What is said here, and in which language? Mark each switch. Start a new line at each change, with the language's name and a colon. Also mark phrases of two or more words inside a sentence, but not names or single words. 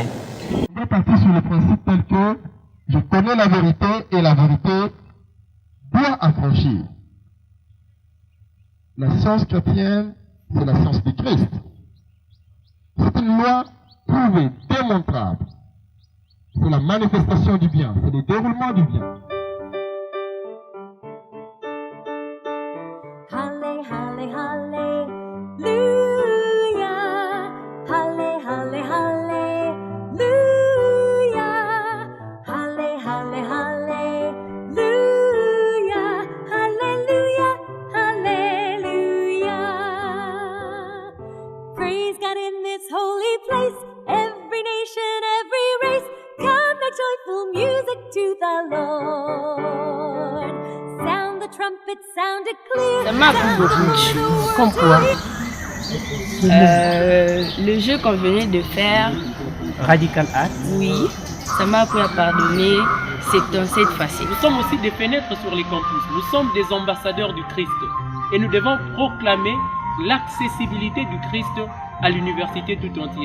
French: On va partir sur le principe tel que je connais la vérité et la vérité doit affranchir. La science chrétienne, c'est la science du Christ. C'est une loi prouvée, démontrable. C'est la manifestation du bien, c'est le déroulement du bien.
English: Halle, halle, halleluja. Halle, halle, halleluja. Halle, halle, halleluja. Hallelujah, hallelujah. Praise God in this holy place. Every nation, every race. Come the joyful music to the Lord. Sound the trumpet, sound it clear.
French: Ça m'a appris beaucoup de choses. Comme quoi le jeu qu'on venait de faire, Radical Art. oui, ça m'a appris à pardonner, c'est facile. Nous sommes aussi des fenêtres sur les campus. Nous sommes des ambassadeurs du Christ. Et nous devons proclamer l'accessibilité du Christ à l'université tout entière.